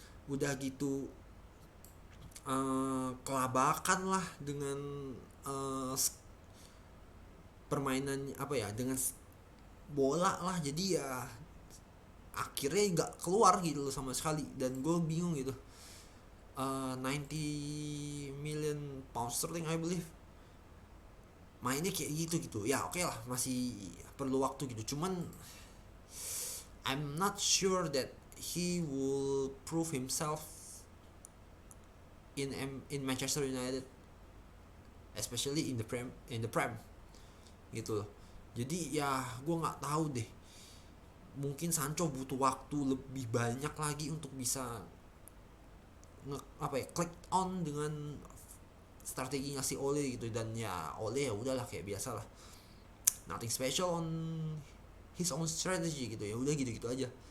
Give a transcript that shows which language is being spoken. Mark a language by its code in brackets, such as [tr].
[id] Udah gitu kelabakan lah dengan uh, permainan apa ya, dengan bola lah. Jadi ya akhirnya nggak keluar gitu loh sama sekali, dan gue bingung gitu. [en] 90 million pound sterling I believe, [id] mainnya kayak gitu gitu. Ya oke lah, masih perlu waktu gitu. Cuman [en] I'm not sure that he will prove himself in Manchester United, especially in the prem [id] gitu loh. Jadi ya gue nggak tahu deh, mungkin Sancho butuh waktu lebih banyak lagi untuk bisa apa ya, [en] click on [id] dengan strategi ngasih Ole gitu. Dan ya Ole ya udahlah kayak biasa lah, [en] nothing special on his own strategy [id] gitu, ya udah gitu-gitu aja.